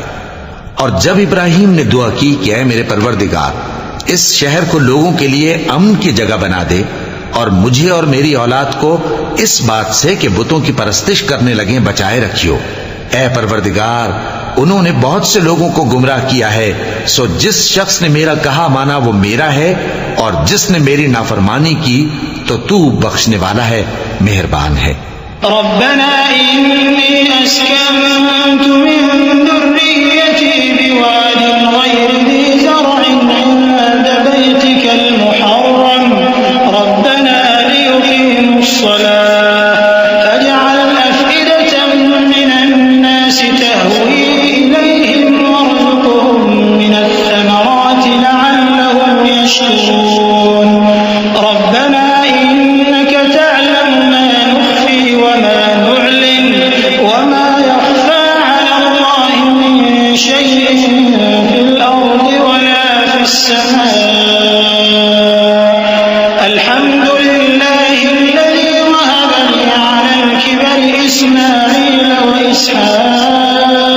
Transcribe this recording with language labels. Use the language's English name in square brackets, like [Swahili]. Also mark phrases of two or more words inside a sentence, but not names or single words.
[Urdu] اور جب ابراہیم نے دعا کی کہ اے میرے پروردگار، اس شہر کو لوگوں کے لیے امن کی جگہ بنا دے اور مجھے اور میری اولاد کو اس بات سے کہ بتوں کی پرستش کرنے لگے بچائے رکھیو، اے پروردگار، انہوں نے بہت سے لوگوں کو گمراہ کیا ہے، سو جس شخص نے میرا کہا مانا وہ میرا ہے، اور جس نے میری نافرمانی کی تو تو بخشنے والا ہے، مہربان ہے. [Arabic] ربنا إني أسكنت من ذريتي بواد غير ذي زرع عند بيتك ال محرم ربنا ليقيموا الصلاة فاجعل أفئدة من الناس تهوي إليهم وارزقهم من الثمرات لعلهم يشكرون ربنا إنك تعلم ما نخفي وما نعلن وما يخفى على الله من شيء في الأرض ولا في السماء الحمد لله الذي وهب لي على الكبر إسماعيل وإسحاق